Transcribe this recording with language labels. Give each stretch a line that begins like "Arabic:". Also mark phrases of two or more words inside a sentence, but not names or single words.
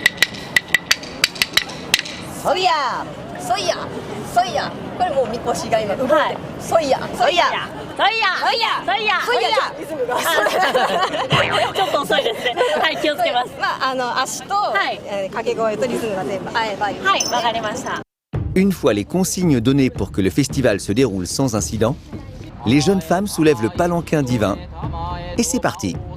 Japanese: ソイヤー、ソイヤー、ソイヤー。これもうみこしが今動いてる。ソイヤー、ソイヤー。ソイヤー、ソイヤー、ソイヤー、ソイヤー。リズムが。ちょっと遅いですね。はい、気をつけます。足と、掛け声とリズムが全部合えばいい。はい、わかりました。
French: Une fois les consignes données pour que le festival se déroule sans incident, les jeunes femmes soulèvent le palanquin divin et c'est parti.